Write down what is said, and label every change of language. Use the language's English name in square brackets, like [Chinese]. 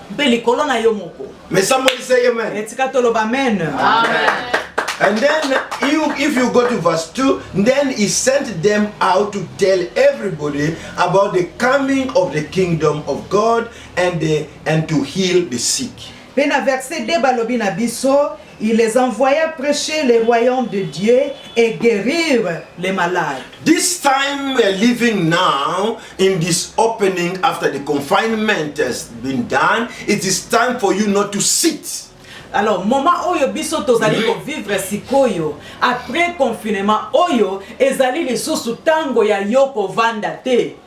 [Lingala] Pe likolo na yo moko. [English] May somebody say amen. [Lingala] Etika toloba amen. Amen. [English] And then if you go to verse 2, then he sent them out to tell everybody about the coming of the kingdom of God and to heal the sick. [Lingala] Pe na verset 2 balobi na biso, [French] il les envoya prêcher le royaume de Dieu et guérir les malades. [English] This time we are living now in this opening after the confinement has been done. It is time for you not to sit. [Lingala] Alors, moment oyo biso tozali ko vivre sikoyo [French] après confinement [Lingala] oyo ezali lisusu tango ya yoko vanda te.